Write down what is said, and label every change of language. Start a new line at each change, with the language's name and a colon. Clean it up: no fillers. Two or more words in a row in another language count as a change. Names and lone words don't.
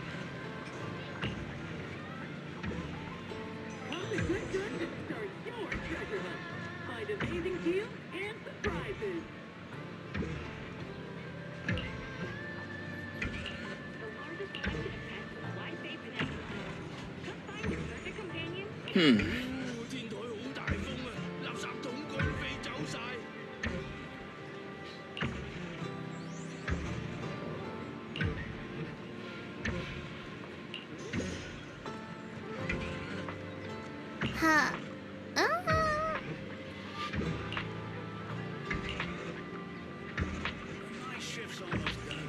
English: Come to Good Goods and start your treasure hunt. Find amazing deals and surprises. The largest collection of pets and life aids in Africa. Come find your perfect companion.
Cantonese: 天台好大風啊！垃圾桶乾飛走晒。
English: Huh. My shift's almost done.